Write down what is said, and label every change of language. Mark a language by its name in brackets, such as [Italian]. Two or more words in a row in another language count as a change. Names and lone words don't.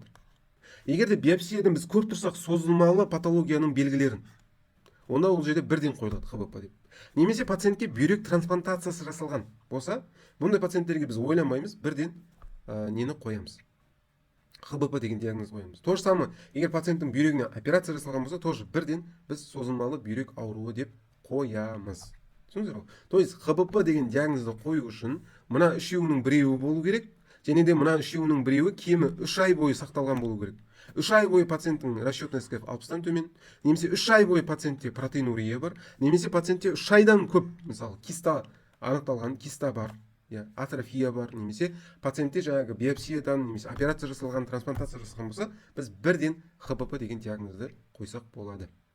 [Kazakh] Егер де биопсиядан біз көріп тұрсақ созылмалы патологияның белгілерін, онда ол жерде бірден қойылады ХБП деп. Немесе пациентке бүйрек трансплантациясы жасалған болса, бұндай пациенттерге біз ойланбаймыз, бірден нені қоямыз? ХБП деген диагноз қоямыз. [Russian] То же самое, [Kazakh] егер пациенттің бүйрегіне операция жасалған болса, тоже бірден біз созылмалы бүйрек ауруы деп қоямыз. Түсіндіңіздер ғой? [Russian] То есть [Kazakh] ХБП деген диагнозды қою үшін мына үшеуінің біреуі болу керек, және де мына үшеуінің біреуі кемі 3 ай бойы сақталған болу керек. 3 ай бойы пациенттің [Russian] расчетный СКФ [Kazakh] 60-тан төмен, немесе 3 ай бойы пациентте протеинурия бар, немесе пациентте 3 айдан көп, мысалы киста анықталған, киста бар, атрофия бар, немесе пациентте жаңағы биопсиядан, немесе операция жасалған, трансплантация жасалған болса, біз бірден ХБП деген диагнозды қойсақ болады.